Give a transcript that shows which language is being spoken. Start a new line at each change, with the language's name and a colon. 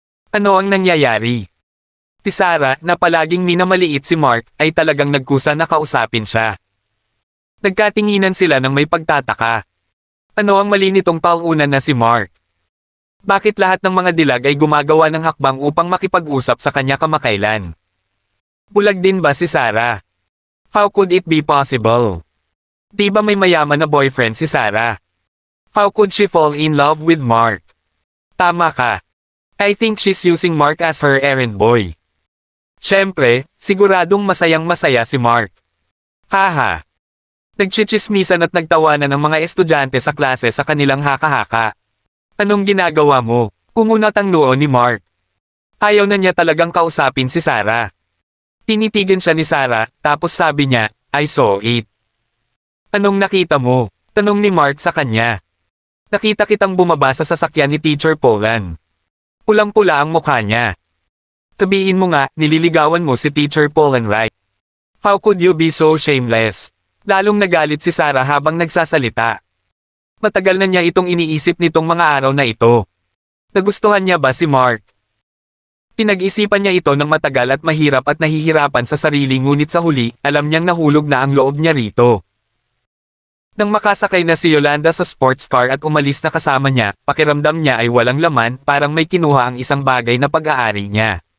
Filipino: Ano ang nangyayari? Si Sarah, na palaging minamaliit si Mark, ay talagang nagkusa na kausapin siya. Nagkatinginan sila ng may pagtataka. Ano ang mali nitong taong-una na si Mark? Bakit lahat ng mga dilag ay gumagawa ng hakbang upang makipag-usap sa kanya kamakailan? Bulag din ba si Sarah?
English: How could it be possible?
Filipino: Di ba may mayaman na boyfriend si Sarah?
English: How could she fall in love with Mark?
Filipino: Tama ka.
English: I think she's using Mark as her errand boy.
Filipino: Siyempre, siguradong masayang-masaya si Mark. Haha. Nagchichismisan at nagtawanan ng mga estudyante sa klase sa kanilang haka-haka. Anong ginagawa mo? Kumunat ang noo ni Mark. Ayaw na niya talagang kausapin si Sarah. Tinitigan siya ni Sarah, tapos sabi niya,
English: I saw it.
Filipino: Anong nakita mo? Tanong ni Mark sa kanya. Nakita kitang bumaba sa sasakyan ni Teacher Polan. Pulang-pula ang mukha niya. Sabihin mo nga, nililigawan mo si Teacher Polan, right?
English: How could you be so shameless?
Filipino: Lalong nagalit si Sarah habang nagsasalita. Matagal na niya itong iniisip nitong mga araw na ito. Nagustuhan niya ba si Mark? Pinag-isipan niya ito ng matagal at mahirap at nahihirapan sa sarili, ngunit sa huli, alam niyang nahulog na ang loob niya rito. Nang makasakay na si Yolanda sa sports car at umalis na kasama niya, pakiramdam niya ay walang laman, parang may kinuha ang isang bagay na pag-aari niya.